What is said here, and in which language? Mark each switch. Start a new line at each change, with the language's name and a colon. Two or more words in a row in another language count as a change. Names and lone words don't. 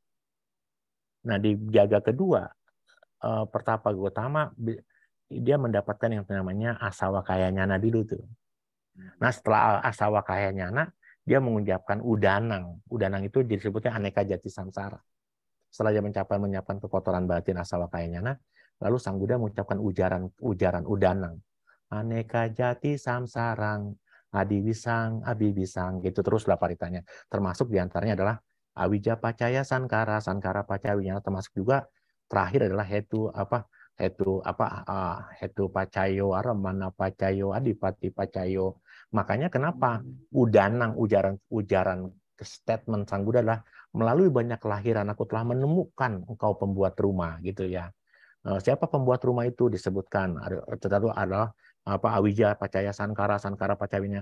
Indonesian: Nah di jaga kedua pertapa Gautama dia mendapatkan yang namanya
Pali: asawakaya nyana
Indonesian: dulu tuh. Nah setelah
Pali: asawakaya nyana
Indonesian: dia mengucapkan udanang. Udanang itu disebutnya
Pali: aneka jati samsara.
Indonesian: Setelah dia menyiapkan kekotoran batin
Pali: asawakaya nyana,
Indonesian: lalu Sang Buddha mengucapkan ujaran udanang.
Pali: Aneka jati samsarang, adibisang, abibisang,
Indonesian: gitu teruslah paritanya. Termasuk diantaranya adalah
Pali: awija pacaya sankara, sankara pacawinya,
Indonesian: termasuk juga terakhir adalah
Pali: hetu pacayo, aramana pacayo, adipati pacayo.
Indonesian: Makanya kenapa udanang, ujaran statement Sang Buddha adalah Melalui banyak kelahiran aku telah menemukan engkau pembuat rumah, gitu ya. Siapa pembuat rumah itu disebutkan, tertentu adalah Awija,
Pali: Pacaya, Sankara, Sankara, Pacawinya.